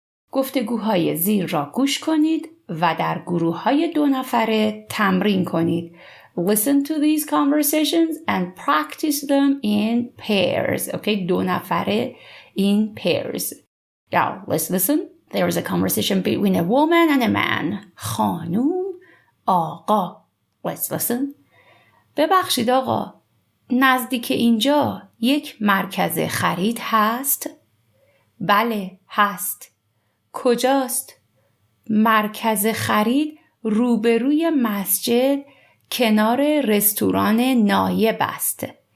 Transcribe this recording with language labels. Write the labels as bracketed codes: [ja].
[fa] گفتگوهای زیر را گوش کنید و در گروه‌های 2 نفره تمرین کنید. [en] Listen to these conversations and practice them in pairs. Okay, [fa] 2 نفره [en] in pairs. Now, let's listen. There is a conversation between a woman and a man. [fa] خانوم آقا. [en] Let's listen. [fa] ببخشید آقا، نزدیک اینجا یک مرکز خرید هست؟ بله هست. کجاست؟ مرکز خرید روبروی مسجد کنار رستوران نایب است.